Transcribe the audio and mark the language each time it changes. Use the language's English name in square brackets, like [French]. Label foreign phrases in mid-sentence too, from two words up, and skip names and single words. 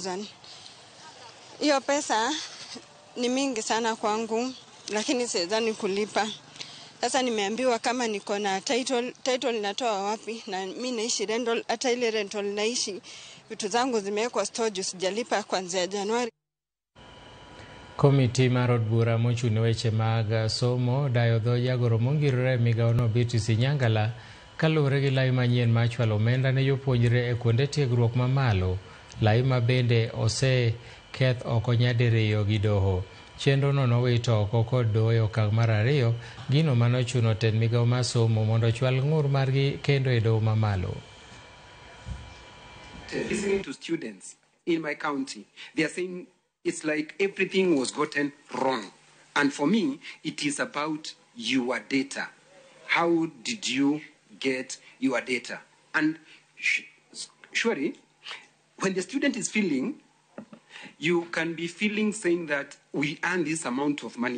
[Swahili] Hiyo pesa ni mingi sana kwangu. lakini sidhani kulipa. Sasa nimeambiwa kama niko na title inatoa wapi, na mimi naishi rental, hata ile rental naishi vitu zangu zimewekwa storage, sijalipa kuanzia Januari. [Luo (Kenya and Tanzania)] Komiti mar od bura mochung' weche mag somo dayo dho jagoro mongirore migaono BTC Nyangala kaluwore gi lai manyien ma chwalo omenda ne jopuonjre e kuonde tiegruok mamalo, lai ma bende oseketh oko nyadiriyo gi doho. Chenro no nowito oko kod doho e okang' mar ariyo, gino manochuno tend migao mar somo mondo chwal ng'ur margi kendo e doho mamalo. [English] Listening to students in my county, they are saying it's like everything was gotten wrong. And for me, it is about your data. How did you get your data? And surely, when the student is feeling, you can be feeling saying that we earn this amount of money.